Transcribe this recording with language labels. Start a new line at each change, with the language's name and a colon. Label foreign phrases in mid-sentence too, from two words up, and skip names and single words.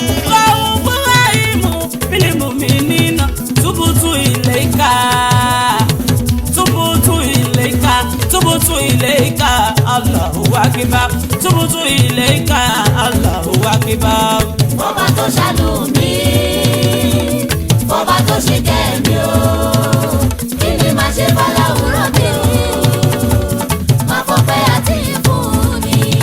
Arabic: قوه رحيم بالمؤمنين. تبت إليك. تبت إليك. تبت إليك. الله أكبر. تبت إليك. الله أكبر.
Yoruba: Fọba tó ṣàánú mi, fọba tó ṣìkẹ́ mi o. Kí ni màá ṣe fọláwùrọ̀ mi o? Màá fọpẹ́ àti ìfún ni.